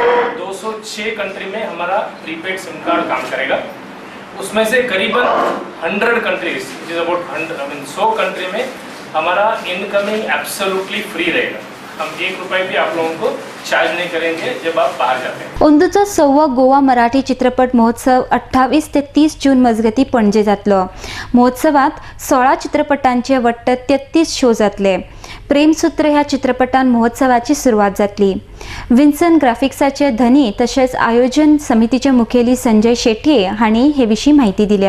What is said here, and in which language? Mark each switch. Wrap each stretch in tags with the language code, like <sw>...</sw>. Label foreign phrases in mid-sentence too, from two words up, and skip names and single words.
<hi>206 कंट्री में हमारा</hi> <en>prepaid SIM card</en> <hi>काम करेगा. उसमें से करीबन 100 कंट्रीज</hi> <en>which is about</en> <hi>100 कंट्री में हमारा इनकमिंग</hi> <en>absolutely free</en> <hi>रहेगा. हम 1 रुपये भी आप लोगों को चार्ज नहीं करेंगे जब आप बाहर जाते हैं.</hi> <kok>अंदूचो 6वा गोवा मराठी चित्रपट महोत्सव 28 ते 30 जून मजगती पणजे जातलो. महोत्सवात 16 चित्रपटांचे वट्ट 33 शो जातले. प्रेमसूत्र ह्या चित्रपटान महोत्सवाची सुरवात जातली. विन्सन ग्राफिक्साचे धनी तशेंच आयोजन समितीचे मुखेली संजय शेटये हांणी हे विशीं माहिती दिल्या.</kok>